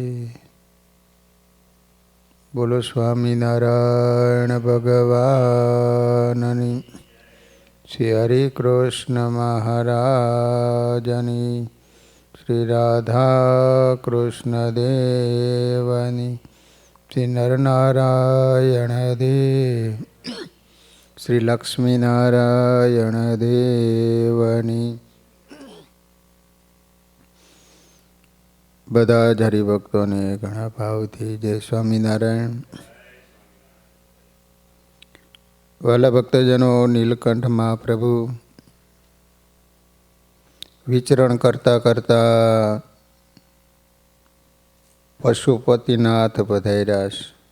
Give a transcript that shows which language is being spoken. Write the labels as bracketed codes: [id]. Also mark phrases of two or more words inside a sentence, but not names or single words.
[gu] બોલો સ્વામીનારાયણ ભગવાનની, શ્રી હરિ કૃષ્ણ મહારાજની, શ્રી રાધા કૃષ્ણ દેવની, શ્રી નરનારાયણ દેવ, શ્રી લક્ષ્મી નારાયણ દેવની। બધા જ હરિભક્તોને ઘણા ભાવથી જય સ્વામિનારાયણ। વાલા ભક્તજનો, નીલકંઠ મહાપ્રભુ વિચરણ કરતા કરતા પશુપતિનાથ પધાર્યા છે।